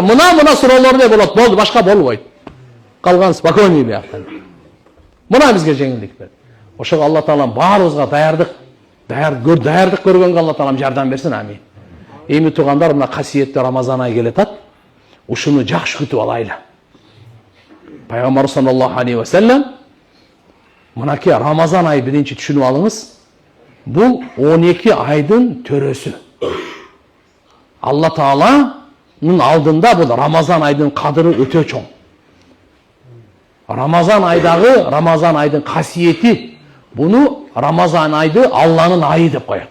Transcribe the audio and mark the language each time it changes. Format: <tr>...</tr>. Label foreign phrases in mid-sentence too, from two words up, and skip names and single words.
<ky>Мына суроолор не болот, болду, башка болбойт. Калган спокойный бияктан. Мына бизге жеңилдик берди. Ошого Алла Таалам баарыбызга даярдык көргөнгө Алла Таалам жардам берсин. Амин. Эми туугандар, мына касиеттүү Рамазан айы келатат. Ушуну жакшы күтүп алайлы. Пайгамбар</ky> <ar>صلى الله عليه وسلم</ar> <ky>мынакей Рамазан айы биринчи түшүнүп алыңыз. Бул 12 айдын төрөсү. Алла Тааланын алдында бул Рамазан айдын кадыры өтө чоң. Рамазан айдын касиети, буну Рамазан айды Алланын айы деп коет.</ky>